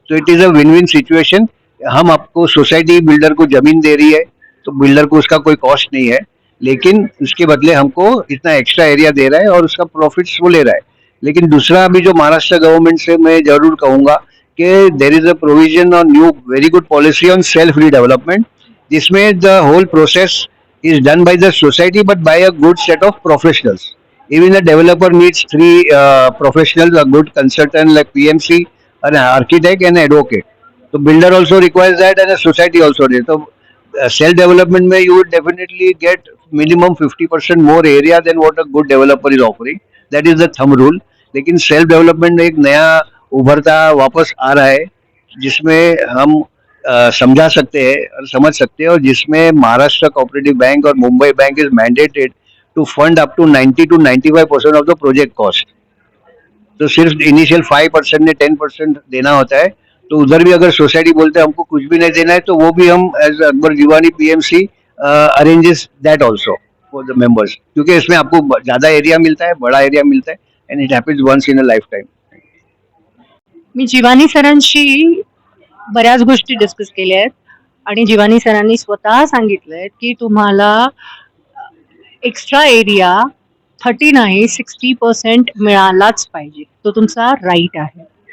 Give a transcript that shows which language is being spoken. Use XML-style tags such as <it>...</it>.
<en>तो it is a win win situation.</en> <hi>हम आपको सोसाइटी बिल्डर को जमीन दे रही है, तो बिल्डर को उसका कोई कॉस्ट नहीं है, लेकिन उसके बदले हमको इतना एक्स्ट्रा एरिया दे रहा है और उसका प्रॉफिट्स वो ले रहा है। लेकिन दूसरा अभी जो महाराष्ट्र गवर्नमेंट से मैं जरूर कहूंगा कि</hi> <en>There is a provision on new very good policy on self redevelopment, जिसमें the whole process is done by the society but by a good set of professionals. Even the developer needs three professionals, a good consultant like PMC, an architect and an advocate. So builder also requires that and a society also needs. So self development</en> <hi>में</hi> <en>you would definitely get minimum 50% more area than what a good developer is offering. That is the thumb rule.</en> <hi>लेकिन self development एक नया उभरता वापस आ रहा है, जिसमें हम समझा सकते हैं और समझ सकते हैं, और जिसमें महाराष्ट्र कोऑपरेटिव बैंक और Mumbai bank</hi> <en>Is mandated to fund up to 90 to 95% of the project cost.</en> <hi>तो सिर्फ इनिशियल 5% ने 10% देना होता है। तो उधर भी अगर सोसाइटी बोलते हैं हमको कुछ भी नहीं देना है, तो वो भी हम as Akbar Jiwani PMC</hi> <en>arranges that also for the members,</en> <hi>क्योंकि इसमें आपको ज्यादा एरिया मिलता है, बड़ा एरिया मिलता है,</hi> <en>And it happens once in a lifetime.</en> <mr>मी जिवानी सरांशी बऱ्याच गोष्टी डिस्कस केल्या आहेत आणि जिवानी सरांनी स्वतः सांगितलंय की तुम्हाला एक्स्ट्रा एरिया 30 नाही 60% मिळालाच पाहिजे, तो तुमचा राईट आहे.</mr>